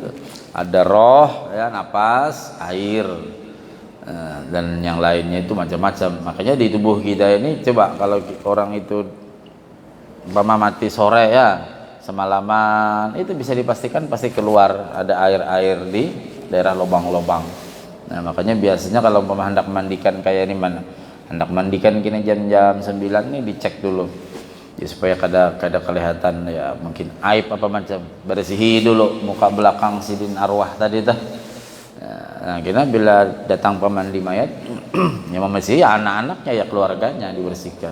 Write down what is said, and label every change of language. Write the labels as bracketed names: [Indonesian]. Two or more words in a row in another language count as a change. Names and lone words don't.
[Indonesian] Ada roh ya, napas, air, dan yang lainnya itu macam-macam. Makanya di tubuh kita ini coba kalau orang itu mati sore ya semalaman, itu bisa dipastikan pasti keluar ada air-air di daerah lubang-lubang. Nah makanya biasanya kalau hendak mandikan kayak ini mana, hendak mandikan kini jam-jam 9 nih dicek dulu. [Banjar] Ya, supaya kada kelihatan ya mungkin aib apa macam, bersihi dulu muka belakang sidin arwah tadi tuh. [Indonesian] Nah, kita bila datang pemandi mayat yang membersih ya anak-anaknya ya keluarganya dibersihkan.